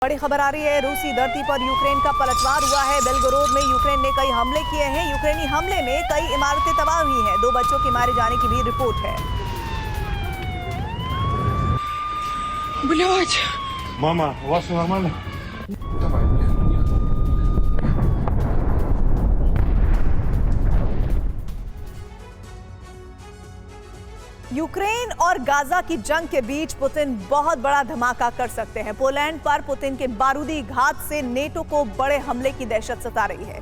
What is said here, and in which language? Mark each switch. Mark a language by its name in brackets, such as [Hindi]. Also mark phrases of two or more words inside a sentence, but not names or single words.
[Hindi] बड़ी खबर आ रही है। रूसी धरती पर यूक्रेन का पलटवार हुआ है। बेलगोरोद में यूक्रेन ने कई हमले किए हैं। यूक्रेनी हमले में कई इमारतें तबाह हुई हैं। 2 बच्चों के मारे जाने की भी रिपोर्ट है। [Russian] Блядь! Мама, у вас все нормально? Давай. [Hindi] यूक्रेन और गाजा की जंग के बीच पुतिन बहुत बड़ा धमाका कर सकते हैं। पोलैंड पर पुतिन के बारूदी घात से नेटो को बड़े हमले की दहशत सता रही है।